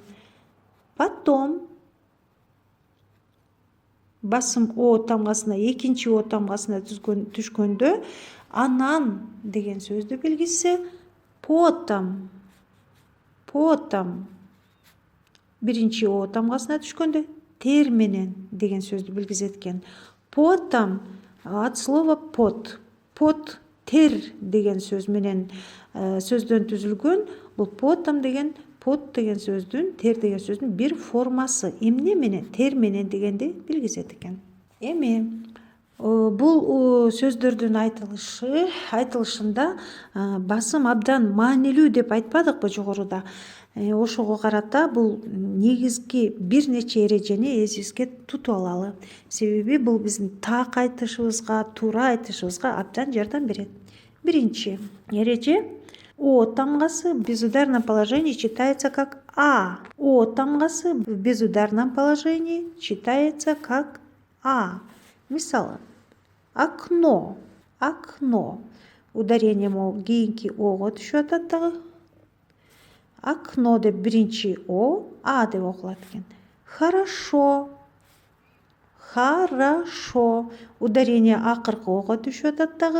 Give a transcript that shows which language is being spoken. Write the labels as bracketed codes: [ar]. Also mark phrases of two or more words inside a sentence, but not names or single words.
[ky] Потом басым о тамгасына экинчи о тамгасына түшкөндө анан деген сөздү билгизсе, потом биринчи о тамгасына түшкөндө тер менен деген сөздү билгизет экен. [ru] Потом от слова пот [ky] тер деген сөз менен сөздөн түзүлгөн. Бул потом деген сөздүн, тер деген сөздүн бир формасы. Эмне менен? Тер менен дегенди билгизет экен. Эми бул сөздөрдүн айтылышында басым абдан маанилүү деп айтпадыкпы жогоруда? Ошого карата бул негизги бир нече эрежени эсибизге тутуп алалы. Себеби бул биздин так айтышыбызга, туура айтышыбызга абдан жардам берет. Биринчи эреже: о тамгасы [ru] в безударном положении читается как а. [ky] О тамгасы [ru] в безударном положении читается как а. [ky] Мисалы: [ru] окно ударение [ky] могу кийинки ого түшүп атат дагы. Окно деп биринчи о а деп окулат экен. [ru] Хорошо ударение [ky] акыркы ого түшүп атат дагы.